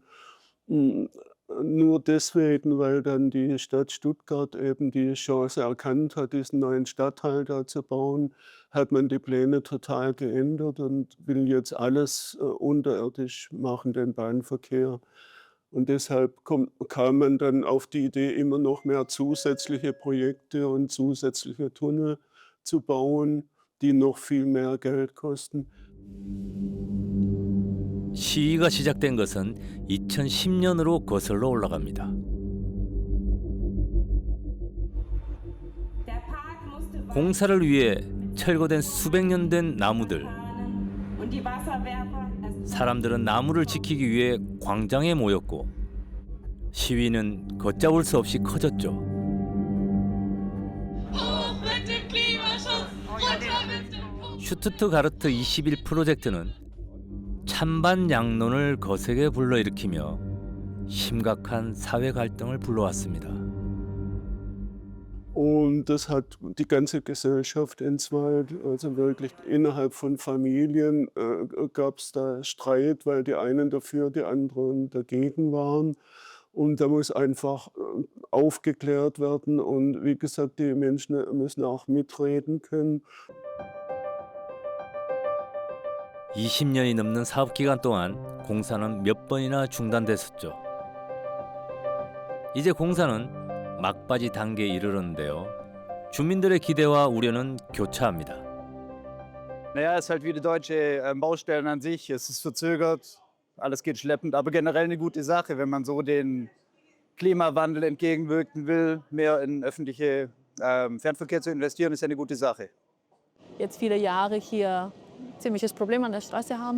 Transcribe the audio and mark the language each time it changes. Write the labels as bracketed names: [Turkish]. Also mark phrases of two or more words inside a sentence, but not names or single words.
[German] Nur deswegen, weil dann die Stadt Stuttgart eben die Chance erkannt hat, diesen neuen Stadtteil da zu bauen, hat man die Pläne total geändert und will jetzt alles unterirdisch machen, den Bahnverkehr. Und deshalb kam man dann auf die Idee, immer noch mehr zusätzliche Projekte und zusätzliche Tunnel zu bauen, die noch viel mehr Geld kosten. [Korean] 시위가 시작된 것은 2010년으로 거슬러 올라갑니다. 공사를 위해 철거된 수백 년 된 나무들. 사람들은 나무를 지키기 위해 광장에 모였고 시위는 걷잡을 수 없이 커졌죠. 슈투트가르트 21 프로젝트는 찬반양론을 거세게 불러일으키며 심각한 사회 갈등을 불러왔습니다. [German] Und das hat die ganze Gesellschaft entzweit. Also wirklich innerhalb von Familien gab es da Streit, weil die einen dafür, die anderen dagegen waren. Und da muss einfach aufgeklärt werden. Und wie gesagt, die Menschen müssen auch mitreden können. [Korean] 20년이 넘는 사업 기간 동안 공사는 몇 번이나 중단됐었죠. 이제 공사는 막바지 단계에 이르렀는데요. 주민들의 기대와 우려는 교차합니다. [German] Naja, es ist halt wie die deutsche Baustellen an sich. Es ist verzögert, alles geht schleppend, aber generell eine gute Sache, wenn man so den Klimawandel entgegenwirken will, mehr in öffentliche Fernverkehr zu investieren, ist ja eine gute Sache. Jetzt viele Jahre hier ziemliches Problem an der Straße haben.